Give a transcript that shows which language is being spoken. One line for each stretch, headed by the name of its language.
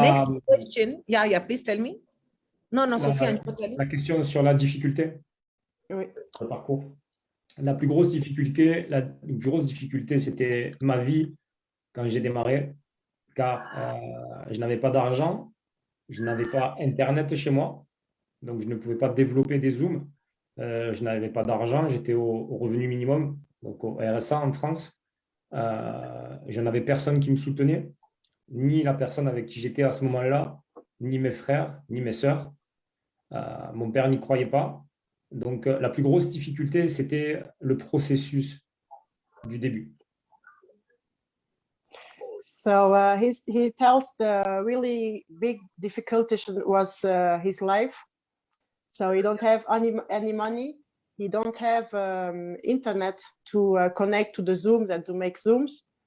English: next question, please tell me. No, Sofía.
French: La question sur la difficulté. Oui. Le parcours. La plus grosse difficulté, c'était ma vie quand j'ai démarré, car je n'avais pas d'argent, je n'avais pas Internet chez moi, donc je ne pouvais pas développer des Zooms. Je n'avais pas d'argent, j'étais au revenu minimum, donc au RSA en France. Je n'avais personne qui me soutenait, ni la personne avec qui j'étais à ce moment-là, ni mes frères, ni mes sœurs. Mon père n'y croyait pas. Donc, la plus grosse difficulté, c'était le processus du début.
English: So he tells the really big difficulty was his life. So he don't have any money. He don't have internet to connect to the Zooms and to make Zooms.